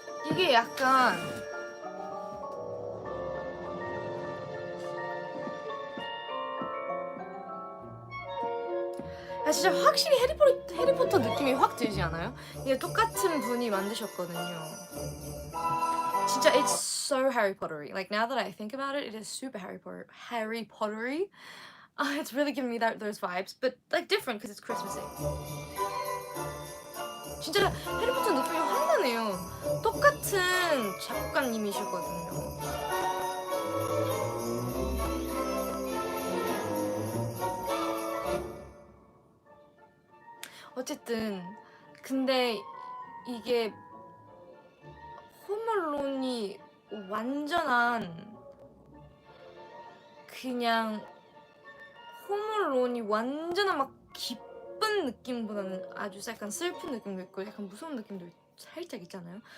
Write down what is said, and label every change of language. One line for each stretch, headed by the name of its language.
Korean: 이게 약간 진짜 확실히 해리포터 느낌이 확 들지 않아요? 이게 똑같은 분이 만드셨거든요.
English: 진짜 it's so Harry Pottery. Like now that I think about it, it is super Harry Pottery. It's really giving me those vibes, but like different because it's Christmassy.
Korean: 진짜 해리포터 느낌이 확 나네요. 똑같은 작곡가님이시거든요. 어쨌든 근데 이게 홈얼론이 완전한 그냥 홈얼론이 완전한 막 기쁜 느낌보다는 아주 약간 슬픈 느낌도 있고 약간 무서운 느낌도 살짝 있잖아요.